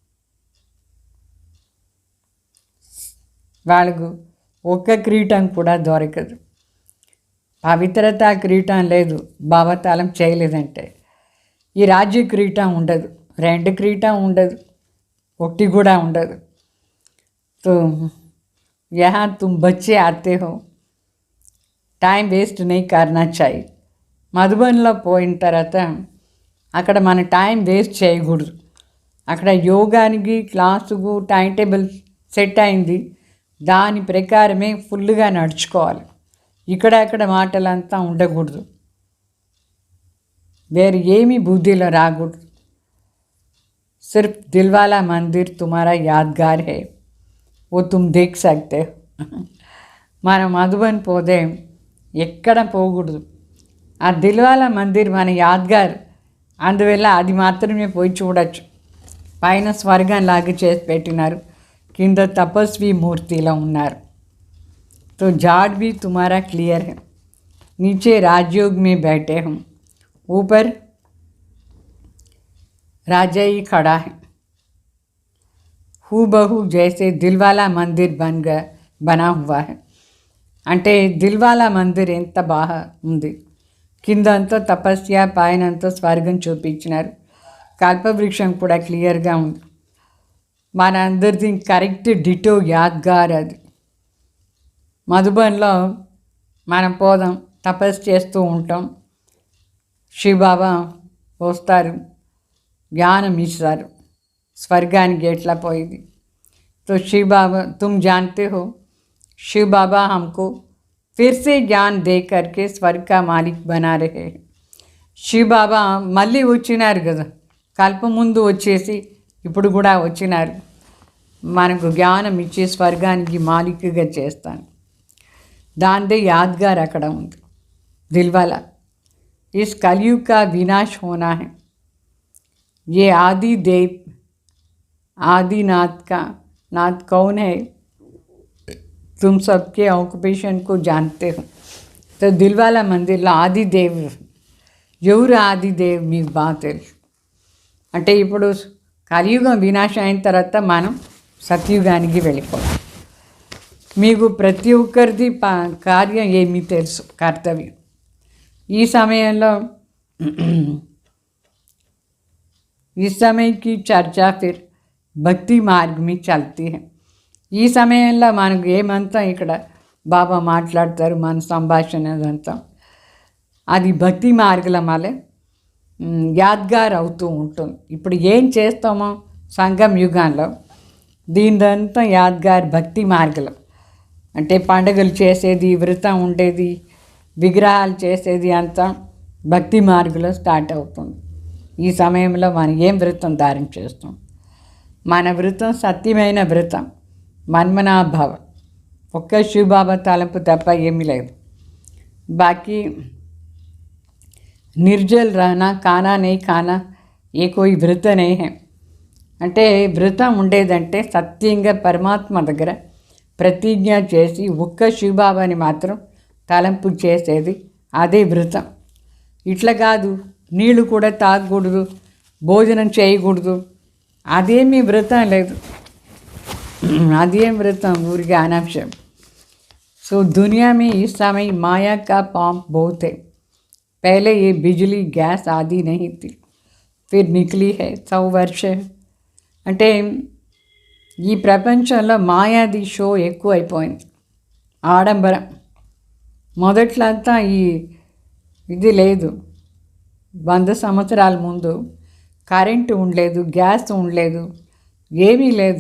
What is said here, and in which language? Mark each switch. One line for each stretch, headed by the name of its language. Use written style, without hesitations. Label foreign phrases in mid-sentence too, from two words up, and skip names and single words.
Telugu: వాళ్ళకు ఒక్క కిరీటం కూడా దొరకదు. పవిత్రత కిరీటం లేదు, భావతాళం చేయలేదంటే. ఈ రాజ్య కిరీటం ఉండదు, 2 కిరీటం ఉండదు, 1 కూడా ఉండదు.
Hindi: तो यहाँ तुम बच्चे आते हो,
English: time waste
Hindi: नहीं करना चाहिए.
Telugu: మధుబన్లో పోయిన తర్వాత అక్కడ మన
English: time waste
Telugu: చేయకూడదు. అక్కడ యోగానికి క్లాసుకు
English: time table
Telugu: సెట్ అయింది, దాని ప్రకారమే ఫుల్గా నడుచుకోవాలి. ఇక్కడ మాటలంతా ఉండకూడదు, వేరు ఏమీ బుద్ధిలో రాకూడదు.
Hindi: सिर्फ दिलवाला मंदिर तुम्हारा यादगार है, ओ तुम देख सकते.
Telugu: మనం మధుబన్ పోతే ఎక్కడ పోకూడదు, ఆ దిల్వాలా మందిర్ మన యాద్గార్, అందువల్ల అది మాత్రమే పోయి చూడొచ్చు. పైన స్వర్గం లాగా చేసి పెట్టినారు, కింద తపస్వి మూర్తిలో ఉన్నారు.
Hindi: तो झाड़ भी तुम्हारा क्लियर है, नीचे राजयोग में बैठे हूँ, ऊपर राजा ही खड़ा है. हूबहू जैसे दिलवाला मंदिर बना हुआ है.
Telugu: అంటే దిల్వాలా మందిర్ ఎంత బాగా ఉంది. కిందంతా తపస్య, పైనంతా స్వర్గం చూపించినారు. కల్పవృక్షం కూడా క్లియర్గా ఉంది. మన అందరిది
English: correct ditto
Telugu: యాద్గార్ అది. మధుబన్లో మనం పోదాం, తపస్సు చేస్తూ ఉంటాం, శివబాబా వస్తారు, జ్ఞానం ఇస్తారు, స్వర్గానికి ఎట్లా పోయింది.
Hindi: तो शिव बाबा, तुम जानते हो, शिव बाबा हमको फिर से ज्ञान दे करके स्वर्ग का मालिक बना रहे हैं.
Telugu: శివ బాబా మళ్ళీ వచ్చినారు కదా, కల్ప ముందు వచ్చేసి ఇప్పుడు కూడా వచ్చినారు, మనకు జ్ఞానం ఇచ్చి స్వర్గానికి మాలిక్గా చేస్తాను. దాందే యాద్గార్ అక్కడ ఉంది, దిల్వాలా.
Hindi: इस कलियुग का వినాश होना है. ये आदि देव आदिनाथ का नाथ कौन है, तुम सबके ऑक्युपेशन को जानते हो.
Telugu: तो దిల్వాలా మందిర్లో ఆదిదేవ్ ఎవరు, ఆదిదేవ్ మీకు బాగా తెలుసు. అంటే ఇప్పుడు కలియుగం వినాశం అయిన తర్వాత మనం సత్యుగానికి వెళ్ళిపోవాలి. మీకు ప్రతి ఒక్కరిది కార్యం ఏమీ తెలుసు, కర్తవ్యం. ఈ సమయంలో
Hindi: इस समय की चर्चा फिर भक्ति मार्ग में चलती है.
Telugu: ఈ సమయంలో మనకు ఏమంతా ఇక్కడ బాబా మాట్లాడతారు, మన సంభాషణ అదంతా అది భక్తి మార్గం వల్ల యాద్గార్ అవుతూ ఉంటుంది. ఇప్పుడు ఏం చేస్తామో సంగం యుగంలో దీనిదంతా యాద్గార్ భక్తి మార్గం. అంటే పండుగలు చేసేది, వ్రతం ఉండేది, విగ్రహాలు చేసేది అంతా భక్తి మార్గంలో స్టార్ట్ అవుతుంది. ఈ సమయంలో మనం ఏం వ్రతం ధారణ చేస్తాం? మన వ్రతం సత్యమైన వ్రతం, మన్మనాభావ, ఒక్క శివబాబా తలంపు తప్ప ఏమీ లేదు.
Hindi: बाकी निर्जल रहना, खाना नहीं खाना, ए कोई व्रत नहीं है.
Telugu: అంటే వ్రతం ఉండేదంటే సత్యంగా పరమాత్మ దగ్గర ప్రతిజ్ఞ చేసి ఒక్క శివబాబాని మాత్రం తలంపు చేసేది, అదే వ్రతం. ఇట్లా కాదు, నీళ్ళు కూడా తాగకూడదు, భోజనం చేయకూడదు, అదేమీ వ్రతం లేదు. అదేం వ్రతం, ఊరికే అనావశ్యం.
Hindi: సో दुनिया में इस समय माया का पंप बहुत है. पहले ये बिजली गैस आदि नहीं थी, फिर निकली है 100 वर्ष.
Telugu: అంటే ఈ ప్రపంచంలో మాయాది షో ఎక్కువ అయిపోయింది, ఆడంబరం. మొదట్లో అంతా ఇది లేదు. 100 సంవత్సరాల ముందు కరెంటు ఉండలేదు, గ్యాస్ ఉండలేదు, ఏమీ లేదు.